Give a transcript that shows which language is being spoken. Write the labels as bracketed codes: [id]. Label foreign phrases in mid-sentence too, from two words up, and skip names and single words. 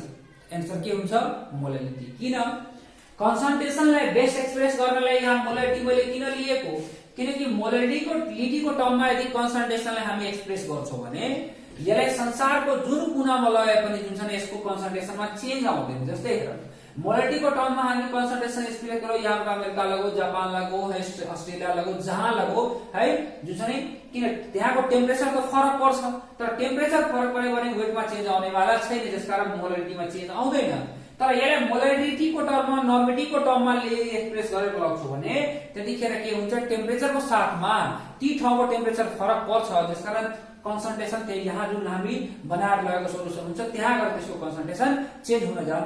[ne] एन्सर के हुन्छ मोलालिटी। किन कन्सन्ट्रेसनलाई [en] best express [ne] गर्नलाई यहाँ मोलालिटी मैले किन लिएको किनकि [en] molality term [ne] यदि कन्सन्ट्रेसनलाई हामी एक्सप्रेस गर्छौं भने यसलाई संसारको जुन कुनामा लगाए पनि जुन छ नि यसको कन्सन्ट्रेसनमा चेन्ज आउँदैन। जस्तै हेर [en] molality term [ne] हामी कन्सन्ट्रेसन एक्सप्रेस गरौँ यहाँ अमेरिका लगो जापान लगो अस्ट्रेलिया लगो जहाँ लगो है जुन छ नि किन त्यहाँको टेम्परेचर त फरक पर्छ तर टेम्परेचर फरक पर्यो भने वेटमा चेन्ज आउनेवाला छैन जसकारण मोलालिटीमा चेन्ज आउँदैन। तर यसलाई [en] molality term normality term [ne] एक्सप्रेस गरेको लाग्छ भने त्यतिखेर के हुन्छ टेम्परेचरको साथमा ती ठाउँको टेम्परेचर फरक पर्छ जसकारण कन्सन्ट्रेसन त्यही यहाँ जुन हामी बनाएर लगेको सोलुसन हुन्छ त्यहाँ गएर त्यसको कन्सन्ट्रेसन चेन्ज हुन जान्छ।